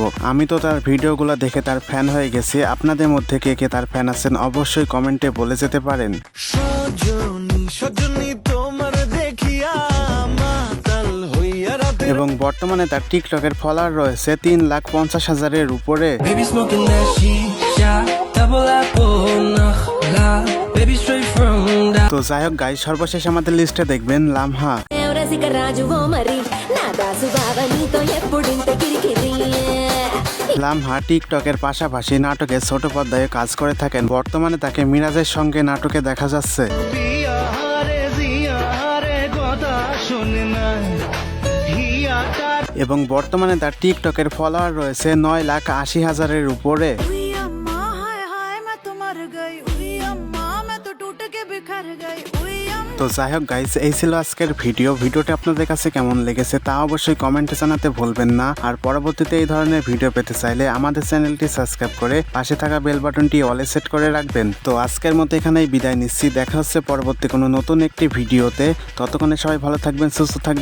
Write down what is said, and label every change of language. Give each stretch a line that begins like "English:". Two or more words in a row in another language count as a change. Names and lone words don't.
Bangla: আমি তো তার ভিডিওগুলো দেখে তার ফ্যান হয়ে গেছি। আপনাদের মধ্যে কে কে তার ফ্যান আছেন অবশ্যই কমেন্টে বলে যেতে পারেন। সজনী সজনী তোমার দেখিয়া মাতাল হইয়া রাতে এবং বর্তমানে তার টিকটকের ফলোয়ার রয়েছে 3,50,000-এর উপরে।
English: Baby smoking that shisha, double apple, nakhla. Baby straight from the
Bangla: তো যাই হোক গাইস, সর্বশেষ আমাদের লিস্টে দেখবেন লামহা।
Telugu: రసిక రాజువో మరి నా దాసు బావ నీతో ఎప్పుడింత కిరికిరి
Bangla: লামহা টিকটকের পাশাপাশি নাটকে ছোট পর্দায় কাজ করে থাকেন। বর্তমানে তাকে মিরাজের সঙ্গে নাটকে দেখা যাচ্ছে। বিয়ারে জিয়ারে কথা শুনে না হিয়াটা এবং বর্তমানে তার টিকটকের ফলোয়ার রয়েছে 9,80,000-এর উপরে।
Hindi: हुई अम्मा हाय हाय मैं तो मर गई हुई अम्मा मैं तो टूट के बिखर गई हुई अम्मा।
Bangla: তো যাই হোক গাইস, এই ছিল আজকের ভিডিওটি আপনাদের কাছে কেমন লেগেছে তা অবশ্যই কমেন্টে জানাতে ভুলবেন না। আর পরবর্তীতে এই ধরনের ভিডিও পেতে চাইলে আমাদের চ্যানেলটি সাবস্ক্রাইব করে পাশে থাকা
English: bell buttonটি
Bangla: অলে সেট করে রাখবেন। তো আজকের মতো এখানেই বিদায় নিচ্ছি। দেখা হচ্ছে পরবর্তী কোনো নতুন একটি ভিডিওতে। ততক্ষণে সবাই ভালো থাকবেন, সুস্থ থাকবেন।